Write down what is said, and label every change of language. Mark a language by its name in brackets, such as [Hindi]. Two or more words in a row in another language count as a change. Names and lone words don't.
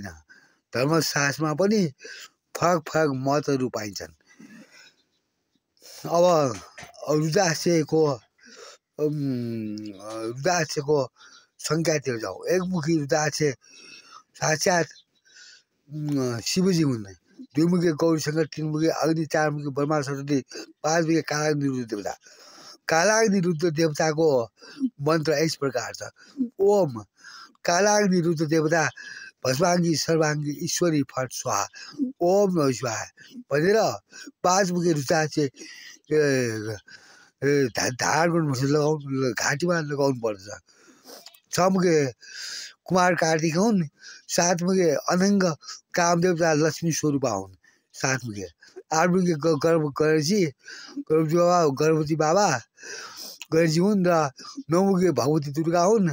[Nepali] धर्मशास्त्रमा पनि फरक मतहरू पाइन्छन्। अब रुद्राक्षको सङ्ख्यातिर जाउँ। एकमुखी रुद्राक्ष साक्षात् शिवजी हुन्। दुईमुखे गौरीशङ्कर, तीनमुखे अग्नि, चारमुखे ब्रह्मा सरस्वती, पाँचमुखे कालाग्नि रुद्र देवता। कालाग्नि रुद्र देवताको मन्त्र यस प्रकार छ: [Sanskrit] ओम कालाग्नि रुद्र देवता भस्माङ्गी सर्वाङ्गी ईश्वरी फट स्वाहा ओम नमः शिवाय [Nepali] भनेर पाँचमुखे रुद्राक्ष धारण गर्नुपर्छ, घाँटीमा लगाउनु पर्छ। छमुखे कुमार कार्तिक हुन्। सातमुखे अनङ्ग कामदेवता लक्ष्मी स्वरूपा हुन्। सातमुखे आठमुखे गर्भवती बाबा गणेशजी हुन् र नौमुखे भगवती दुर्गा हुन्।